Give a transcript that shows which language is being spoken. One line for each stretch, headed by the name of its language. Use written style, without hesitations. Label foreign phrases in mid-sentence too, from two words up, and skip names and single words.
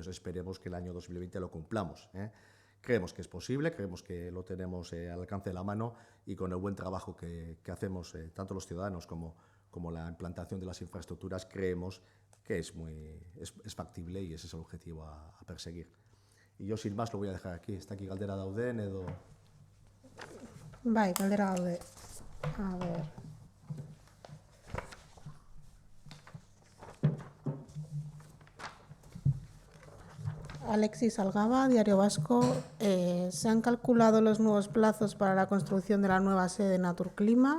Spanish: Esperemos que el año 2020 lo cumplamos. Creemos que es posible, creemos que lo tenemos al alcance de la mano y con el buen trabajo que hacemos tanto los ciudadanos como la implantación de las infraestructuras, creemos que es factible y ese es el objetivo a perseguir. Y yo sin más lo voy a dejar aquí. Está aquí
Basque: galdera dauden edo... Bai, galdera daude.
Spanish: A ver... Alexis Algaba, Diario Vasco. ¿Se han calculado los nuevos plazos para la construcción de la nueva sede de Naturclima?